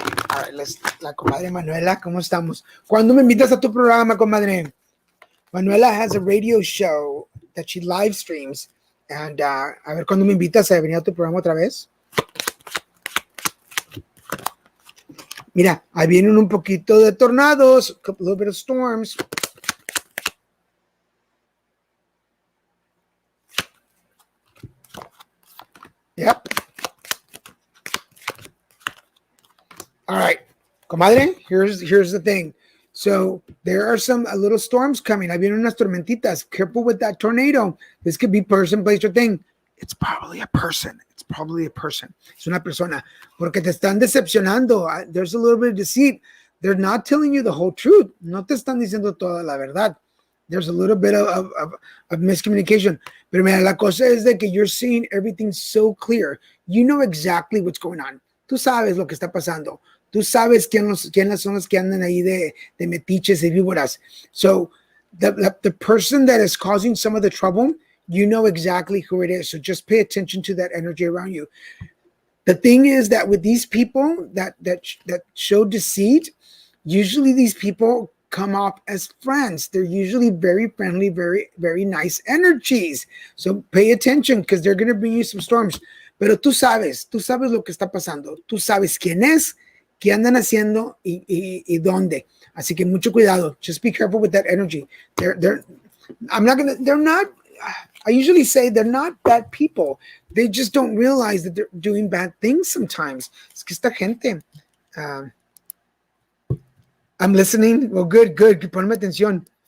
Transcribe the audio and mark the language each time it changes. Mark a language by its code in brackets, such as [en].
[en] All right, [es] la comadre Manuela, ¿cómo estamos? ¿Cuándo me invitas a tu programa, comadre? [en] Manuela has a radio show that she live streams. [es] And a ver cuándo me invitas a venir a tu programa otra vez. Mira, ahí vienen un poquito de tornados, [en] a little bit of storms. Yep. All right, comadre, here's the thing. So there are a little storms coming. [es] Ahí vienen unas tormentitas. [en] Careful with that tornado. This could be person, place, or thing. It's probably a person. It's [es] una persona. Porque te están decepcionando. [en] There's a little bit of deceit. They're not telling you the whole truth. [es] No te están diciendo toda la verdad. [en] There's a little bit of miscommunication. [es] Pero mira, la cosa es de que [en] you're seeing everything so clear. You know exactly what's going on. [es] Tú sabes lo que está pasando. Tú sabes quiénes son los que andan ahí de metiches y víboras. [en] So the person that is causing some of the trouble, you know exactly who it is. So just pay attention to that energy around you. The thing is that with these people that show deceit, usually these people come off as friends. They're usually very friendly, very, very nice energies. So pay attention because they're going to bring you some storms. [es] Pero tú sabes lo que está pasando. Tú sabes quién es, qué andan haciendo y dónde. Así que mucho cuidado. [en] Just be careful with that energy. I usually say they're not bad people. They just don't realize that they're doing bad things sometimes. [es] Es que esta gente. [en] I'm listening. Well, good. [es] Ponme atención.